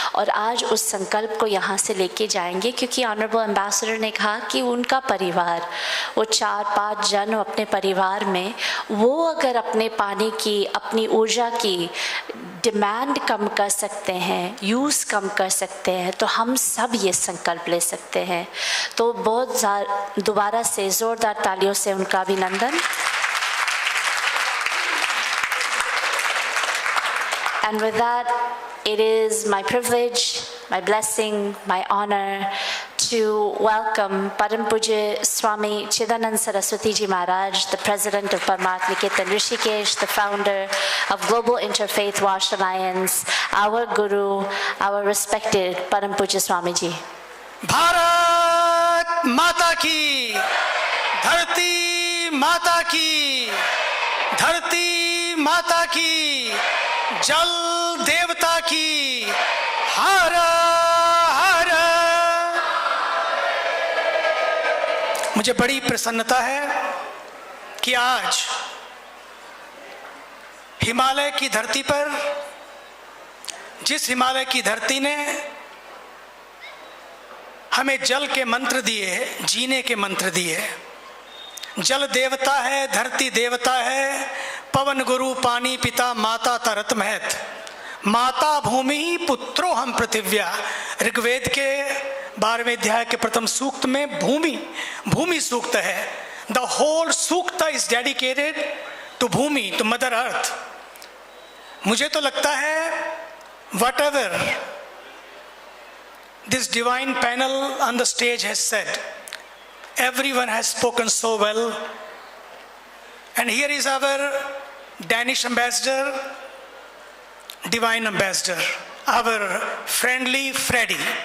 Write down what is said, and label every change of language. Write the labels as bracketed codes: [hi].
[hi] और आज उस संकल्प को यहाँ से लेके जाएंगे, क्योंकि ऑनरेबल एम्बेसडर ने कहा कि उनका परिवार, वो 4-5 जन अपने परिवार में, वो अगर अपने पानी की, अपनी ऊर्जा की डिमांड कम कर सकते हैं, यूज़ कम कर सकते हैं, तो हम सब ये संकल्प ले सकते हैं. तो बहुत दोबारा से ज़ोरदार तालियों से उनका अभिनंदन. [en] And with that, it is my privilege, my blessing, my honor to welcome Param Pujya Swami Chidanand Saraswatiji Maharaj, the president of Parmarth Niketan Rishikesh, the founder of Global Interfaith Wash Alliance, our guru, our respected Param Pujya Swamiji. [hi] Bharat माता की, धरती माता की, धरती माता की, जल देवता की, हर हर। मुझे बड़ी प्रसन्नता है कि आज हिमालय की धरती पर, जिस हिमालय की धरती ने हमें जल के मंत्र दिए, जीने के मंत्र दिए, जल देवता है, धरती देवता है, [pa] पवन गुरु पानी पिता माता तरत महत, [sa] माता भूमि पुत्रो हम पृथिव्या। [hi] ऋग्वेद के 12वें अध्याय के प्रथम सूक्त में भूमि सूक्त है। [en] The whole Sukta is dedicated to Bhumi, to mother earth. [hi] मुझे तो लगता है [en] whatever this divine panel on the stage has said, everyone has spoken so well. And here is our Danish ambassador, divine ambassador, our friendly Freddy.